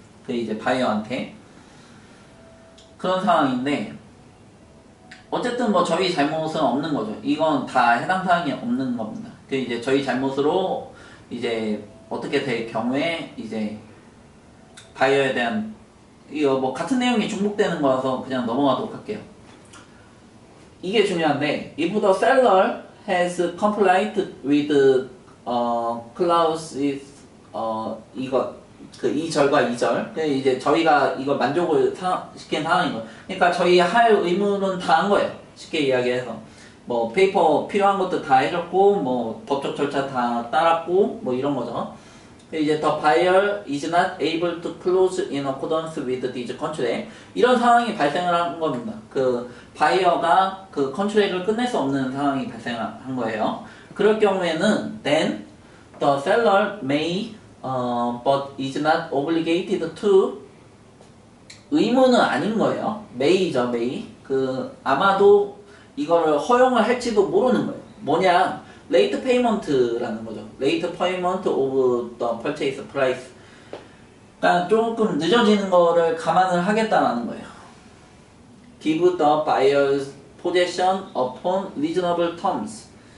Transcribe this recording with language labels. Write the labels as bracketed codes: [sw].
[ko] 그 이제 바이어한테. 그런 상황인데, 어쨌든 뭐 저희 잘못은 없는 거죠. 이건 다 해당 사항이 없는 겁니다. 그 이제 저희 잘못으로 이제 어떻게 될 경우에 이제 바이어에 대한 이거 뭐 같은 내용이 중복되는 거라서 그냥 넘어가도록 할게요. 이게 중요한데, [en] if the seller has complied with clauses [ko] 이거 그 2절과 2절. 이제 저희가 이거 만족을 시킨 상황인 거예요. 그러니까 저희 할 의무는 다 한 거예요. 쉽게 이야기해서. 뭐 페이퍼 필요한 것도 다 해줬고, 뭐 법적 절차 다 따랐고, 뭐 이런 거죠. [en] 이제 the buyer is not able to close in accordance with this contract. [ko] 이런 상황이 발생을 한 겁니다. 그 바이어가 그 컨트랙을 끝낼 수 없는 상황이 발생한 거예요. [en] 그럴 경우에는 then the seller may but is not obligated to. [ko] 의무는 아닌 거예요. may죠, may. 아마도 이거를 허용을 할지도 모르는 거예요. 뭐냐? [en] late payment [ko] 라는 거죠. [en] late payment of the purchase price. [ko] 그러니까 조금 늦어지는 거를 감안을 하겠다라는 거예요. [en] give the buyer's possession upon reasonable terms.